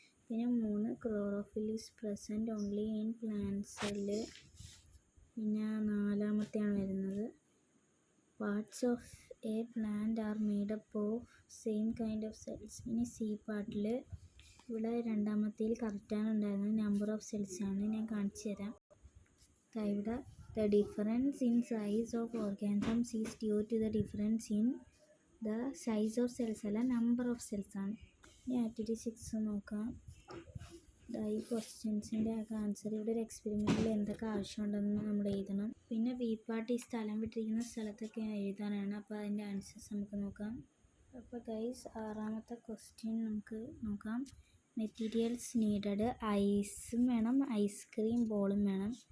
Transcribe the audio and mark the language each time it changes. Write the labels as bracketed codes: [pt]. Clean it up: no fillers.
[en] പിന്നെ 3 chlorophyll is present only in plant cell. [ml] പിന്നെ നാലാമത്തെയാണ് വരുന്നത് [en] Parts of a plant are made up of same kind of cells. [ml] ഇനി C പാർട്ടിൽ ഇവിടെ രണ്ടാമത്തേൽ കറക്റ്റാണ് ഉണ്ടായിരുന്നത്, നമ്പർ ഓഫ് സെൽസ് ആണ്. ഞാൻ കാണിച്ചു തരാം. [en] ഇവിടെ the difference in size of organisms is due to the difference in the size of cells അല്ല, number of cells [ml] ആണ്. ഇനി ആക്ടിവിറ്റി 6 നോക്കാം. ഈ ക്വസ്റ്റ്യൻസിൻ്റെ ആൻസർ ഇവിടെ ഒരു എക്സ്പെരിമെൻറ്റിൽ എന്തൊക്കെ ആവശ്യമുണ്ടെന്ന് നമ്മൾ എഴുതണം. പിന്നെ ബി പാർട്ട് ഈ സ്ഥലം വിട്ടിരിക്കുന്ന സ്ഥലത്തൊക്കെ എഴുതാനാണ്. അപ്പോൾ അതിൻ്റെ ആൻസേഴ്സ് നമുക്ക് നോക്കാം. അപ്പോൾ ഗൈസ്, ആറാമത്തെ ക്വസ്റ്റ്യൻ നമുക്ക് നോക്കാം. മെറ്റീരിയൽസ് നീഡഡ്, ഐസും വേണം, ഐസ്ക്രീം ബോളും വേണം.